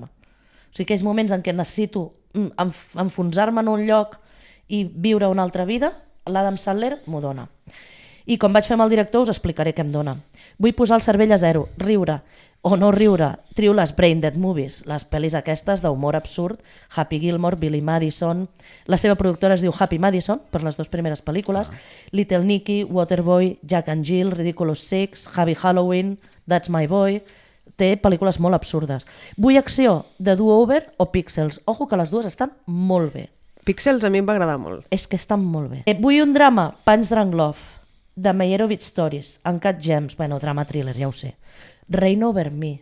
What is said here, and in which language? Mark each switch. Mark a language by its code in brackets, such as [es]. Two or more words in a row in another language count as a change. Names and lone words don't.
[ca] O sigui, aquells moments en què necessito enfonsar-me en un lloc i viure una altra vida, l'Adam Sandler m'ho dona. I com vaig fer amb el director us explicaré què em dona. Vull posar el cervell a zero, riure o no riure. Trio les [en] Brain Dead Movies, [ca] les pel·lis aquestes d'humor absurd, Happy Gilmore, Billy Madison, la seva productora es diu Happy Madison, per les 2 primeres pel·lícules, Little Nicky, Waterboy, Jack and Jill, Ridiculous Six, Happy Halloween, That's My Boy... Té pel·lícules molt absurdes. Vull acció de do-over o píxels. Ojo que les dues estan molt bé. Píxels a mi em va agradar molt. És que estan molt bé. Vull un drama, Punch Drunk Love, de Meyerowitz Stories, Uncut Gems, bueno, drama thriller, ja ho sé. Reign Over Me.